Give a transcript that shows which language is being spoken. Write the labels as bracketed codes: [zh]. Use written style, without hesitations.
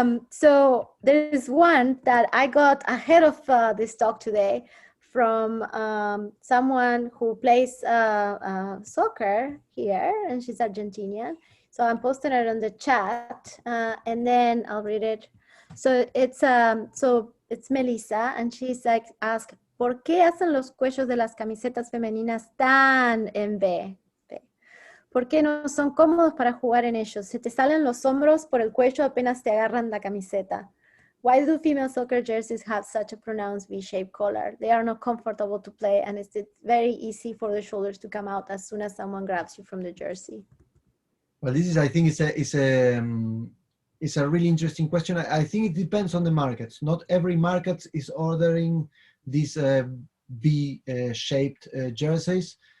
[en] So there's one that I got ahead of this talk today from someone who plays soccer here, and she's Argentinian. So I'm posting it on the chat and then I'll read it. So it's Melissa, and she's like, asked, [es] ¿por qué hacen los cuellos de las camisetas femeninas tan en V? ¿Por qué no son cómodos para jugar en ellos? Se te salen los hombros por el cuello apenas te agarran la camiseta. [en] Why do female soccer jerseys have such a pronounced V-shaped collar? They are not comfortable to play, and it's very easy for the shoulders to come out as soon as someone grabs you from the jersey. Well, this is, I think, it's a really interesting question. I think it depends on the markets. Not every market is ordering these V-shaped jerseys.